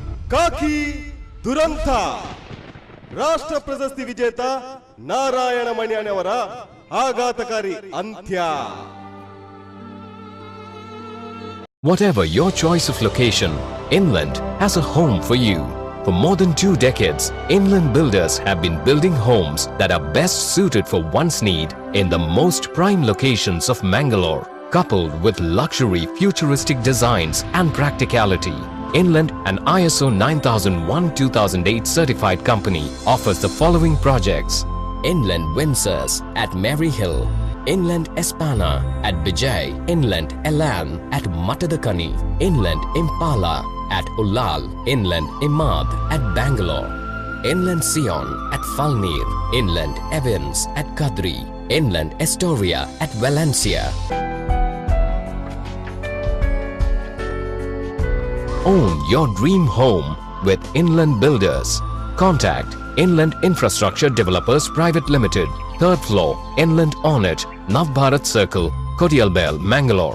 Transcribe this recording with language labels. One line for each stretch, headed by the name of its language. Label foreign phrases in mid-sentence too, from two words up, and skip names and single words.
Kannada: ಕಾಕಿ ದುರಂತ ರಾಷ್ಟ್ರ ಪ್ರಶಸ್ತಿ ವಿಜೇತ ನಾರಾಯಣ ಮಣಿಯವರ ಆಘಾತಕಾರಿ ಅಂತ್ಯ.
English: Whatever your choice of location, Inland has a home for you. For more than 2 decades, Inland Builders have been building homes that are best suited for one's need in the most prime locations of Mangalore. Coupled with luxury, futuristic designs and practicality, Inland, an ISO 9001-2008 certified company, offers the following projects: Inland Windsors at Maryhill, Inland Espana at Bijay, Inland Elan at Matadakani, Inland Impala at Ullal, Inland Imad at Bangalore, Inland Sion at Falnir, Inland Evans at Kadri, Inland Astoria at Valencia. Own your dream home with Inland Builders. Contact Inland Infrastructure Developers Private Limited, 3rd floor, Inland Ornate, Navbharat Circle, Kodialbel, Mangalore.